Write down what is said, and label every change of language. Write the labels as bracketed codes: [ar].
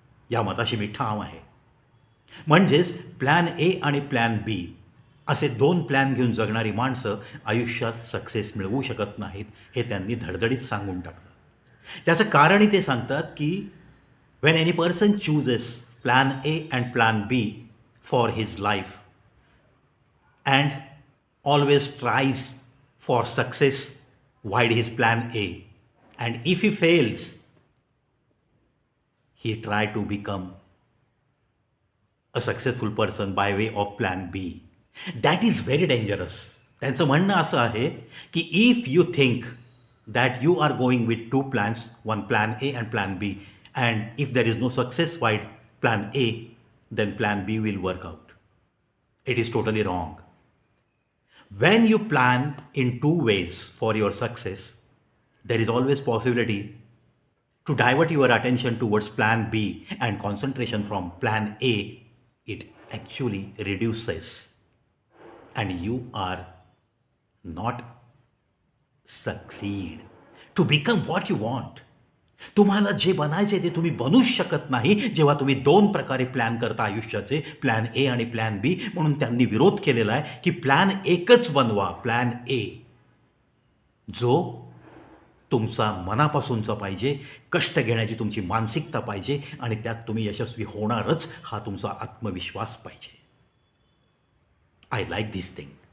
[mr] या मताशी मी ठाम आहे. म्हणजेच प्लॅन ए आणि प्लॅन बी असे 2 प्लॅन घेऊन जगणारी माणसं आयुष्यात सक्सेस मिळवू शकत नाहीत, हे त्यांनी धडधडीत सांगून टाकलं. त्याचं कारणही ते सांगतात, की [en] When any person chooses plan A and plan B for his life and always tries for success while his plan A. And if he fails, he try to become a successful person by way of plan B. That is very dangerous. [mr] त्यांचं म्हणणं असं आहे की [en] if you think that you are going with 2 plans, one plan A and plan B, and if there is no success by plan A, then plan B will work out. It is totally wrong. When you plan in 2 ways for your success, there is always possibility to divert your attention towards plan B and concentration from plan A. It actually reduces and you are not succeed to become what you want. [mr] तुम्हाला जे बनायचे ते तुम्ही बनूच शकत नाही जेव्हा तुम्ही 2 प्रकारे प्लॅन करता आयुष्याचे, प्लॅन ए आणि प्लॅन बी. म्हणून त्यांनी विरोध केलेला आहे की प्लॅन एकच बनवा, प्लॅन ए, जो तुमचा मनापासूनचा पाहिजे, कष्ट घेण्याची तुमची मानसिकता पाहिजे आणि त्यात तुम्ही यशस्वी होणारच हा तुमचा आत्मविश्वास पाहिजे. [en] I like this thing.